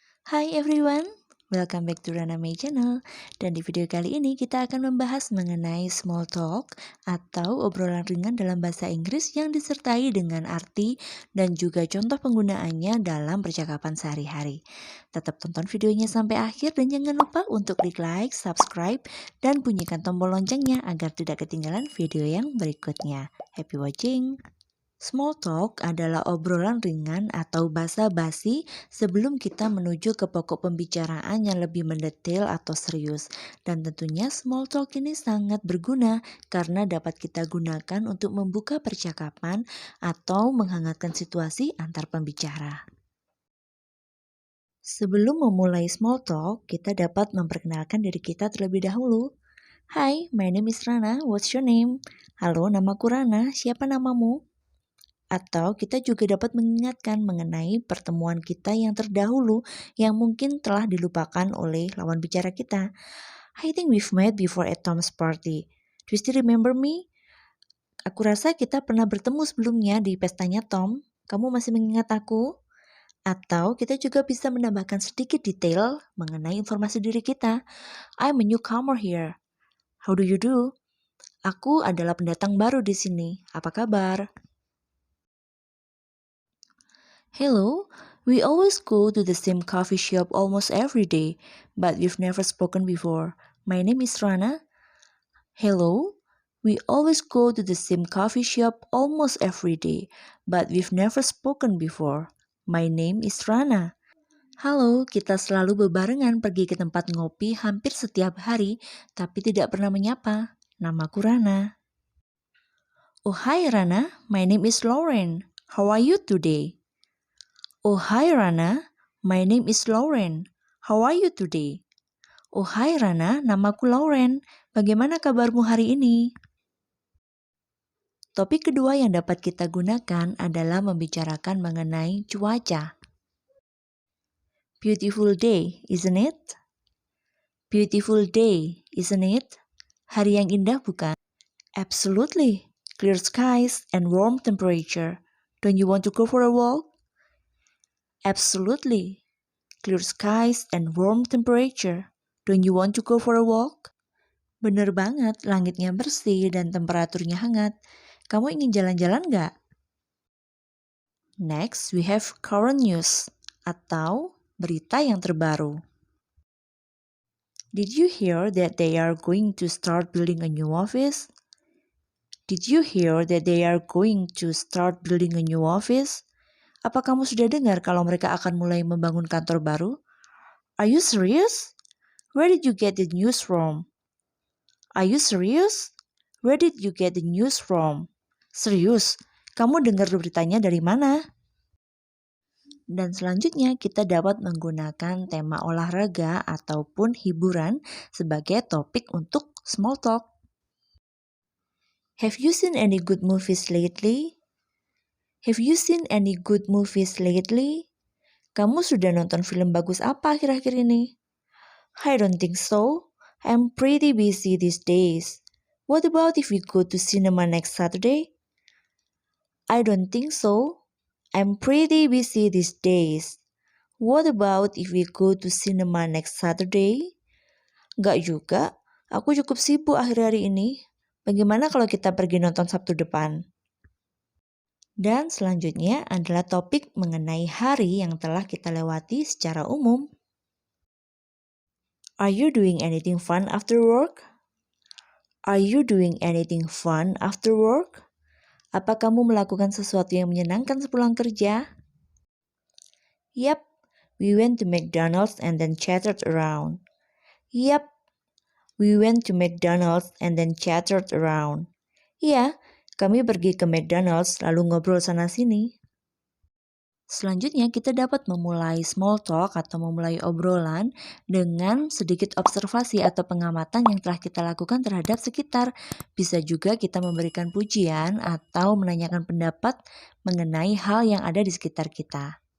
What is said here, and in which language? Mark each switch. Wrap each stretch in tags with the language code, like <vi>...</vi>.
<en>Hi everyone, welcome back to Rana May Channel.</en> <id>Dan di video kali ini kita akan membahas mengenai small talk atau obrolan ringan dalam bahasa Inggris yang disertai dengan arti dan juga contoh penggunaannya dalam percakapan sehari-hari. Tetap tonton videonya sampai akhir dan jangan lupa untuk klik like, subscribe, dan bunyikan tombol loncengnya agar tidak ketinggalan video yang berikutnya.</id> <en>Happy watching!</en> <id>Small talk adalah obrolan ringan atau basa-basi sebelum kita menuju ke pokok pembicaraan yang lebih mendetail atau serius. Dan tentunya small talk ini sangat berguna karena dapat kita gunakan untuk membuka percakapan atau menghangatkan situasi antar pembicara. Sebelum memulai small talk, kita dapat memperkenalkan diri kita terlebih dahulu.</id> <en>Hi, my name is Rana, what's your name?</en> <id>Halo, namaku Rana, siapa namamu? Atau kita juga dapat mengingatkan mengenai pertemuan kita yang terdahulu yang mungkin telah dilupakan oleh lawan bicara kita.</id> <en>I think we've met before at Tom's party. Do you still remember me?</en> <id>Aku rasa kita pernah bertemu sebelumnya di pestanya Tom. Kamu masih mengingat aku? Atau kita juga bisa menambahkan sedikit detail mengenai informasi diri kita.</id> <en>I'm a newcomer here. How do you do?</en> <id>Aku adalah pendatang baru di sini. Apa kabar?</id> <en>Hello, we always go to the same coffee shop almost every day, but we've never spoken before. My name is Rana. Hello, we always go to the same coffee shop almost every day, but we've never spoken before. My name is Rana.</en> <id>Halo, kita selalu bebarengan pergi ke tempat ngopi hampir setiap hari, tapi tidak pernah menyapa. Namaku Rana.</id> <en>Oh, hi Rana, my name is Lauren. How are you today? Oh, hi Rana, my name is Lauren. How are you today?</en> <id>Oh, hi Rana, namaku Lauren. Bagaimana kabarmu hari ini? Topik kedua yang dapat kita gunakan adalah membicarakan mengenai cuaca.</id> <en>Beautiful day, isn't it? Beautiful day, isn't it?</en> <id>Hari yang indah bukan?</id> <en>Absolutely. Clear skies and warm temperature. Don't you want to go for a walk? Absolutely. Clear skies and warm temperature. Don't you want to go for a walk?</en> <id>Bener banget, langitnya bersih dan temperaturnya hangat. Kamu ingin jalan-jalan nggak?</id> <en>Next, we have current news</en> <id>atau berita yang terbaru.</id> <en>Did you hear that they are going to start building a new office? Did you hear that they are going to start building a new office?</en> <id>Apa kamu sudah dengar kalau mereka akan mulai membangun kantor baru?</id> <en>Are you serious? Where did you get the news from? Are you serious? Where did you get the news from?</en> <id>Serius, kamu dengar beritanya dari mana? Dan selanjutnya kita dapat menggunakan tema olahraga ataupun hiburan sebagai topik untuk small talk.</id> <en>Have you seen any good movies lately? Have you seen any good movies lately?</en> <id>Kamu sudah nonton film bagus apa akhir-akhir ini?</id> <en>I don't think so. I'm pretty busy these days. What about if we go to cinema next Saturday? I don't think so. I'm pretty busy these days. What about if we go to cinema next Saturday?</en> <id>Gak juga. Aku cukup sibuk akhir-hari ini. Bagaimana kalau kita pergi nonton Sabtu depan? Dan selanjutnya adalah topik mengenai hari yang telah kita lewati secara umum.</id> <en>Are you doing anything fun after work? Are you doing anything fun after work?</en> <id>Apa kamu melakukan sesuatu yang menyenangkan sepulang kerja?</id> <en>Yep, we went to McDonald's and then chattered around. Yep, we went to McDonald's and then chattered around.</en> <id>Iya, kami pergi ke McDonald's lalu ngobrol sana-sini. Selanjutnya kita dapat memulai small talk atau memulai obrolan dengan sedikit observasi atau pengamatan yang telah kita lakukan terhadap sekitar. Bisa juga kita memberikan pujian atau menanyakan pendapat mengenai hal yang ada di sekitar kita.</id>